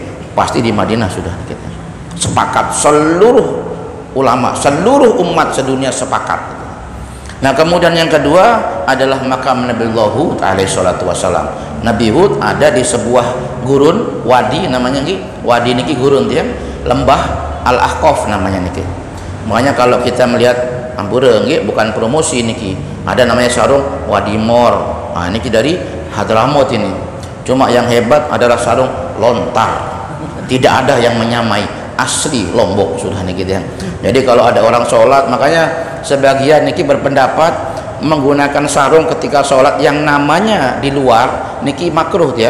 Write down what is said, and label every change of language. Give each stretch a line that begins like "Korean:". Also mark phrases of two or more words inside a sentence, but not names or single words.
Indonesian: Pasti di Madinah sudah kita sepakat seluruh ulama, seluruh umat sedunia sepakat. Nah, kemudian yang kedua adalah makam Nabi Hud alaihi salatu wasalam. Nabi Hud ada di sebuah gurun, wadi namanya niki. Wadi niki gurun dia, lembah Al-Ahqaf namanya niki. Makanya kalau kita melihat ampura nggih, bukan promosi niki. Ada namanya sarung Wadi Mor. Nah, niki dari Hadramaut ini. Cuma yang hebat adalah sarung lontar. Tidak ada yang menyamai, asli Lombok sudah niki dia. Jadi kalau ada orang sholat, makanya sebagian niki berpendapat menggunakan sarung ketika sholat yang namanya di luar niki makruh dia.